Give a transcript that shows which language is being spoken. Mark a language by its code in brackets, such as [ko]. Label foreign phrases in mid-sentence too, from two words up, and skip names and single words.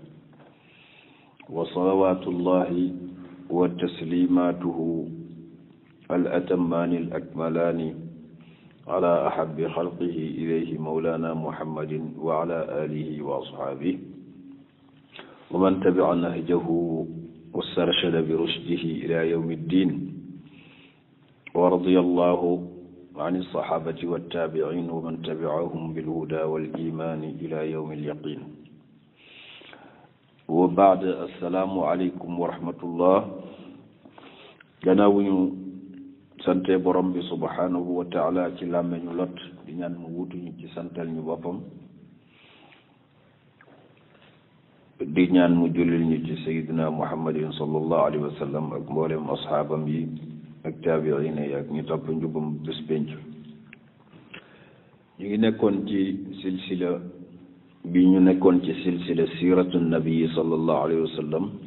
[ar] وصلوات الله وتسليماته الأتمان الأكملان على أحب خلقه إليه مولانا محمد وعلى آله وأصحابه ومن تبع نهجه واسترشد برشده إلى يوم الدين ورضي الله عن الصحابة والتابعين ومن تبعهم بالهدى والإيمان إلى يوم اليقين وبعد السلام عليكم ورحمة الله [wo] gannaaw ñu sante borom bi [ar] سبحانه وتعالى [wo] ci làmmeñu lot di ñaan mu wutuñu ci santal ñu boppam di ñaan mu jullil ñu ci [ar] سيدنا محمد صلى الله عليه وسلم [wo] ak mboolem asxaabam yi ak taabiin yi ak ñu topp njubam bés penc ñu ngi nekkoon ci silsila bi ñu nekkoon ci silsila [ar] سيرة النبي صلى الله عليه وسلم